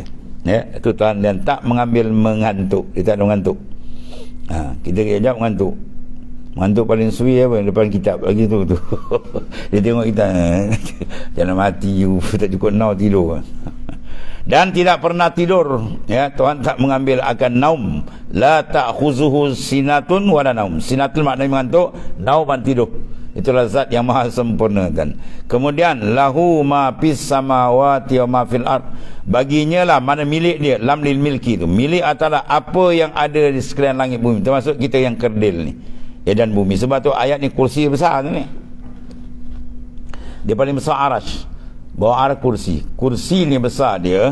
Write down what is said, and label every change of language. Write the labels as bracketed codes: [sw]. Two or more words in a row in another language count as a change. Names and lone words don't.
[ms] Ya, itu Tuhan dan tak mengantuk. Dia tak ada mengantuk. Kita kejap mengantuk. Mengantuk paling suwi apa? Depan kitab lagi tu. Dia tengok kita, jangan mati, tak cukup now tidur. Dan tidak pernah tidur. Ya, Tuhan tak mengambil akan naum. [ar] لا تأخذه سنة ولا نوم. [ms] Sinatun maknanya mengantuk, naum tidur. Itulah zat yang maha sempurna. Dan kemudian [ar] له ما في السماوات وما في الأرض. [ms] Baginya lah mana milik dia, [ar] لام للملك [ms] tu. Milik adalah apa yang ada di sekalian langit bumi, termasuk kita yang kerdil ni. Ya, dan bumi. Sebab tu ayat ni kursi besar ni. Dia paling besar arash. Bawa arah kursi. Kursi ni besar dia.